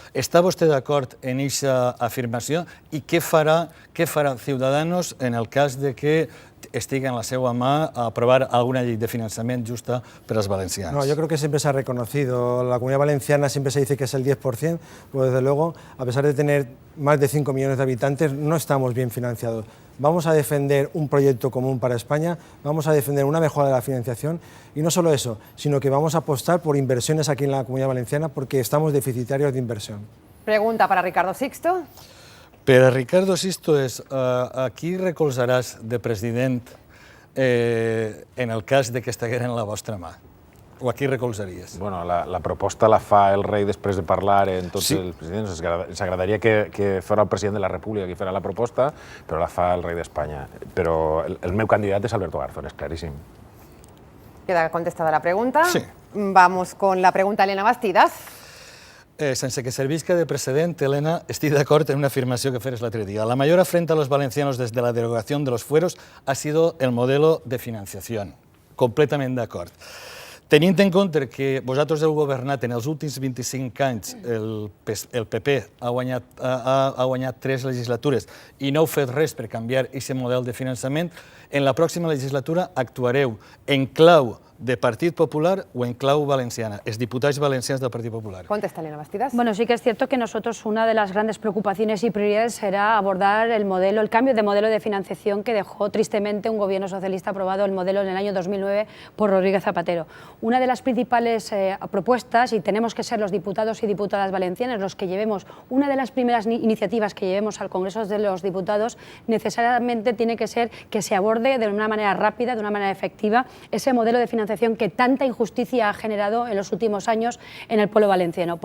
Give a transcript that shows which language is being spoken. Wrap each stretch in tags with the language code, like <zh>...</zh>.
<ca>¿Está vostè d'acord en aquesta afirmació? I què farà Ciudadanos en el cas de que estigui en la seva mà a aprovar alguna llei de finançament justa per als valencians?</ca> <es>No, yo creo que siempre se ha reconocido. La Comunidad Valenciana siempre se dice que es el 10%, pues desde luego, a pesar de tener más de 5 millones de habitantes, no estamos bien financiados. Vamos a defender un proyecto común para España, vamos a defender una mejora de la financiación y no solo eso, sino que vamos a apostar por inversiones aquí en la Comunidad Valenciana porque estamos deficitarios de inversión. Pregunta para Ricardo Sixto.</es> <ca>Per a Ricardo Sisto és, a qui recolzaràs de president en el cas de que estiguera en la vostra mà? O a qui recolzaries? Bueno, la proposta la fa el rei després de parlar en tots els presidents. Ens agradaria que fos el president de la República qui farà la proposta, però la fa el rei d'Espanya. Però el meu candidat és Alberto Garzón, és claríssim.</ca> <es>Queda contestada la pregunta. Sí. Vamos con la pregunta a Elena Bastidas.</es> <ca>Sense que servisca de precedent, Elena, estic d'acord en una afirmació que feres l'altre dia.</ca> <es>La mayor afrenta a los valencianos desde la derogación de los fueros ha sido el modelo de financiación.</es> <ca>Completament d'acord. Tenint en compte que vosaltres heu governat en els últims 25 anys, el PP ha guanyat 3 legislatures i no heu fet res per canviar aquest model de finançament, en la pròxima legislatura actuareu en clau de Partit Popular o en clau valenciana, els diputats valencians del Partit Popular.</ca> <es>Contesta Elena Bastidas. Bueno, sí que es cierto que nosotros una de las grandes preocupaciones y prioridades será abordar el cambio de modelo de financiación que dejó tristemente un gobierno socialista aprobado el modelo en el año 2009 por Rodríguez Zapatero. Una de las principales propuestas, y tenemos que ser los diputados y diputadas valencianas los que llevemos, una de las primeras iniciativas que llevemos al Congreso de los Diputados, necesariamente tiene que ser que se aborde de una manera rápida, de una manera efectiva, ese modelo de financiación que tanta injusticia ha generado en los últimos años en el pueblo valenciano.</es>